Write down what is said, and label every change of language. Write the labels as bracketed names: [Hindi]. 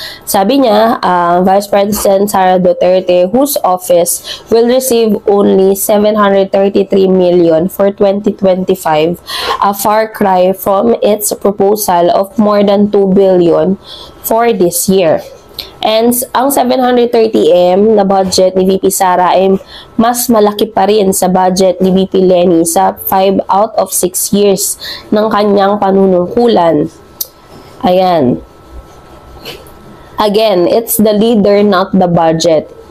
[Filipino] Sabi niya, [English] Vice President Sara Duterte, whose office will receive only 733 million for 2025, a far cry from its proposal of more than 2 billion for this year. [Filipino] And ang 730M na budget ni VP Sara ay mas malaki pa rin sa budget ni VP Leni sa [English] 5 out of 6 years [Filipino] ng kanyang panunungkulan. Ayan. [English] Again, it's the leader, not the budget.